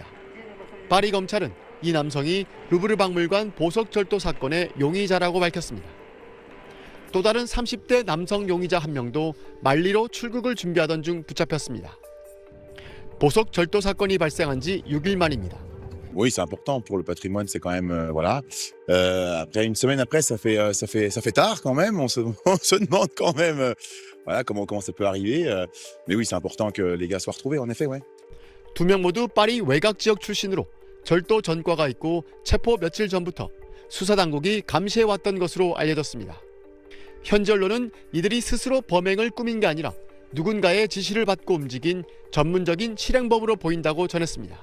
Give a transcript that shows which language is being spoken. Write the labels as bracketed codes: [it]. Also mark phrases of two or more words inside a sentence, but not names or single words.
[ko] 파리 검찰은 이 남성이 루브르 박물관 보석 절도 사건의 용의자라고 밝혔습니다. 또 다른 30대 남성 용의자 한 명도 말리로 출국을 준비하던 중 붙잡혔습니다. 보석 절도 사건이 발생한 지 6일 만입니다. [fr] Oui, c'est important pour le patrimoine, c'est quand même voilà. Après une semaine après, ça fait tard quand même. On se demande quand même voilà comment ça peut arriver. Mais oui, c'est important que les gars soient retrouvés en effet, ouais. [ko] 두 명 모두 파리 외곽 지역 출신으로 절도 전과가 있고 체포 며칠 전부터 수사 당국이 감시해 왔던 것으로 알려졌습니다. 현지 언론은 이들이 스스로 범행을 꾸민 게 아니라 누군가의 지시를 받고 움직인 전문적인 실행범으로 보인다고 전했습니다.